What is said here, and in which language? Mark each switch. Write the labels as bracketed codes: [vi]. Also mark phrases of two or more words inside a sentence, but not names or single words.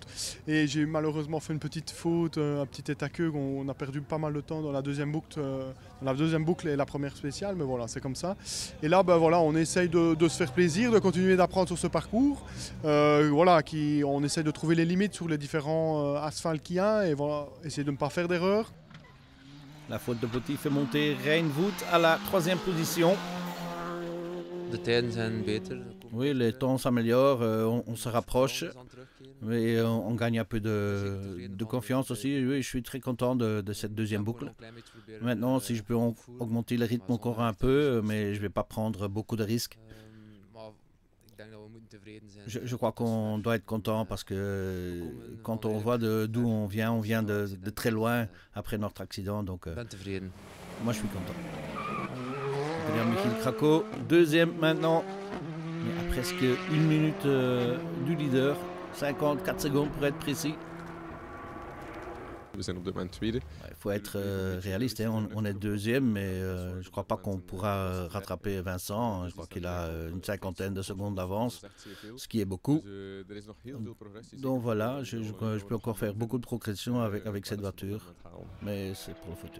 [fr] Et j'ai malheureusement fait une petite faute, un petit état queue, on a perdu pas mal de temps dans la deuxième boucle et la première spéciale, mais voilà, c'est comme ça. Et là, voilà, on essaye de se faire plaisir, de continuer d'apprendre sur ce parcours. Voilà, on essaye de trouver les limites sur les différents asphaltes qu'il y a et voilà, essayer de ne pas faire d'erreur. La faute de Potty fait monter Runvoet à la 3e position. [nl] De tijden zijn beter. [fr] Oui, les temps s'améliorent, on se rapproche, mais on gagne un peu de confiance aussi. Oui, je suis très content de cette deuxième boucle. Maintenant, si je peux augmenter le rythme encore un peu, mais je ne vais pas prendre beaucoup de risques. Je crois qu'on doit être content parce que quand on voit d'où on vient de très loin après notre accident. Donc, moi, je suis content. Michiel Krakow, deuxième maintenant, mais à presque 1 minute du leader, 54 secondes pour être précis. [nl] We zijn op dit moment tweede. [fr] Il faut être réaliste, hein. On est deuxième, mais je ne crois pas qu'on pourra rattraper Vincent. Je crois qu'il a une 50aine de secondes d'avance, ce qui est beaucoup. Donc voilà, je peux encore faire beaucoup de progression avec cette voiture, mais c'est pour le futur.